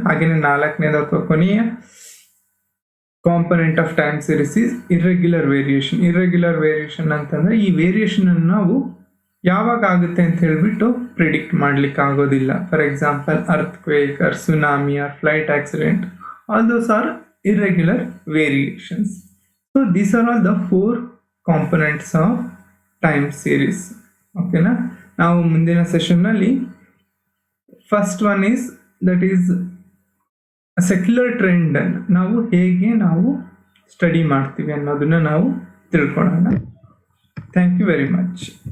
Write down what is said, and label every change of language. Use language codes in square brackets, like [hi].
[kn] ಹಾಗೇನೆ 4ನೇದು ಅಥವಾ ಕೊನೆಯ [en] Component of time series is irregular variation. [kn] Irregular variation ಅಂತಂದ್ರೆ ಈ ವೇರಿಯೇಷನ್ ಅನ್ನು ನಾವು ಯಾವಾಗ ಆಗುತ್ತೆ ಅಂತ ಹೇಳ್ಬಿಟ್ಟು ಪ್ರಿಡಿಕ್ಟ್ ಮಾಡ್ಲಿಕ್ಕೆ ಆಗೋದಿಲ್ಲ. [en] For example, earthquake or tsunami or flight accident, all those are irregular variations. So these are all the 4 components of time series. Okay na? [kn] ನಾವು ಮುಂದಿನ ಸೆಷನ್ ನಲ್ಲಿ [en] first one is that is secular trend [kn] ನಾವು ಹೇಗೆ ನಾವು study ಮಾಡ್ತೀವಿ ಅನ್ನೋದನ್ನ ನಾವು ತಿಳ್ಕೊಳ್ಳೋಣ. [en] Thank you very much.